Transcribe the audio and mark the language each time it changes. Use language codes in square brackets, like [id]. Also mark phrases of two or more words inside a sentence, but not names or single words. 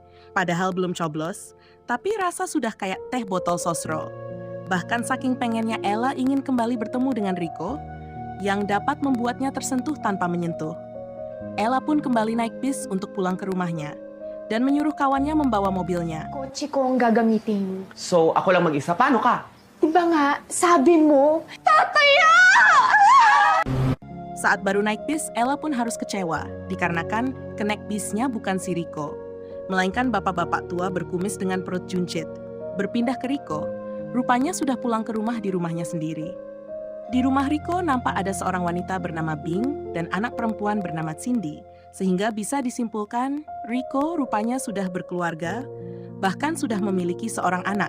[id] Padahal belum coblos, tapi rasa sudah kayak teh botol sosro. Bahkan saking pengennya Ella ingin kembali bertemu dengan Rico, yang dapat membuatnya tersentuh tanpa menyentuh. Ella pun kembali naik bis untuk pulang ke rumahnya, dan menyuruh kawannya membawa mobilnya. [tl] Kotse ko ang gagamitin. So, ako lang mag-isa. Paano ka? Diba nga, sabi mo, tataya! [id] Saat baru naik bis, Ella pun harus kecewa, dikarenakan kenek bisnya bukan si Rico, melainkan bapak-bapak tua berkumis dengan perut juncit. Berpindah ke Rico, rupanya sudah pulang ke rumah di rumahnya sendiri. Di rumah Rico nampak ada seorang wanita bernama Bing dan anak perempuan bernama Cindy, sehingga bisa disimpulkan Rico rupanya sudah berkeluarga, bahkan sudah memiliki seorang anak.